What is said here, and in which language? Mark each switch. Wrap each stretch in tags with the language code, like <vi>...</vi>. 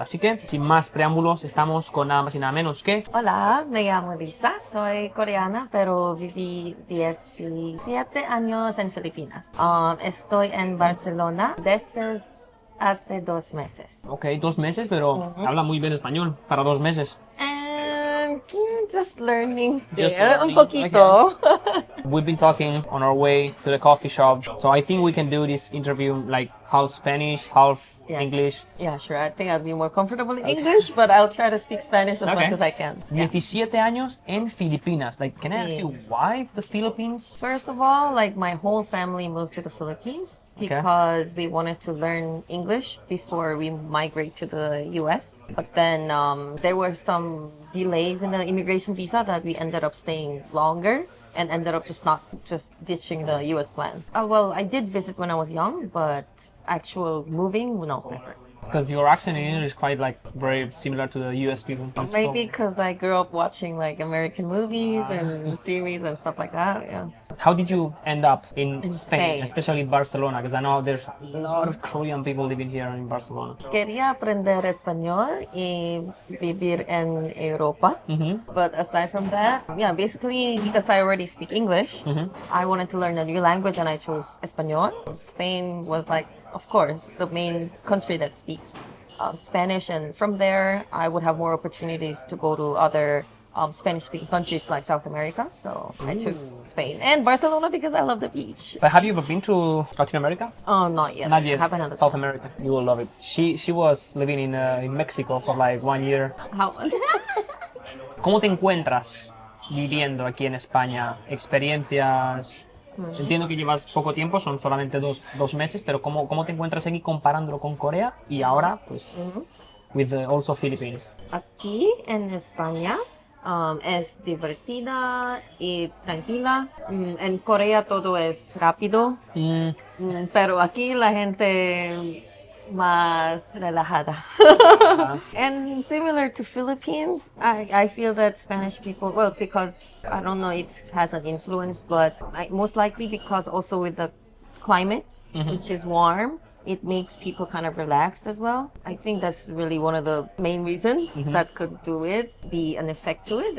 <es>Así que, sin más preámbulos, estamos con nada más y nada menos que... Hola, me llamo Lisa, soy coreana, pero viví 17 años en Filipinas. Estoy en Barcelona desde hace 2 meses. Ok, 2 meses, pero habla muy bien español para 2 meses.</es> <en>And just learning still, Just learning,</en> <es>un poquito.</es> <en>We've been talking on our way to the coffee shop, so I think we can do this interview like half Spanish, half Yes. English. Yeah, sure. I think I'd be more comfortable in English, but I'll try to speak Spanish as much as I can. Yeah.</en> <es>17 años en Filipinas.</es> <en>Like, can I ask</en> <es>Sí.</es> <en>you why the Philippines? First of all, like my whole family moved to the Philippines because we wanted to learn English before we migrate to the US. But then there were some delays in the immigration visa that we ended up staying longer and ended up just ditching the US plan. Well, I did visit when I was young, but actual moving, no, never. Because your accent in English is quite like very similar to the US people. Maybe because I grew up watching like American movies and series and stuff like that. Yeah. How did you end up in Spain. especially Barcelona? Because I know there's a lot of Korean people living here in Barcelona.</en> <es>Quería aprender español y vivir en Europa.</es> <en>But aside from that, yeah, basically because I already speak English, I wanted to learn a new language and I chose Español. Spain was like, of course, the main country that speaks Spanish, and from there I would have more opportunities to go to other Spanish-speaking countries like South America. So I chose Spain and Barcelona because I love the beach. But have you ever been to Latin America? Oh, not yet. Not yet. Haven't had the South chance. America. You will love it. She was living in Mexico for like 1 year. How?</en> <es>¿Cómo te encuentras viviendo aquí en España? Experiencias. Entiendo que llevas poco tiempo, son solamente dos meses, pero ¿cómo te encuentras aquí comparándolo con Corea y ahora, pues,</es> <en>with also Philippines?</en> <es>Aquí en España es divertida y tranquila. En Corea todo es rápido, pero aquí la gente más relajada.</es> <en>And similar to Philippines, I feel that Spanish people, well, because I don't know if it has an influence, but most likely because also with the climate, which is warm, it makes people kind of relaxed as well. I think that's really one of the main reasons that could do it, be an effect to it.</en>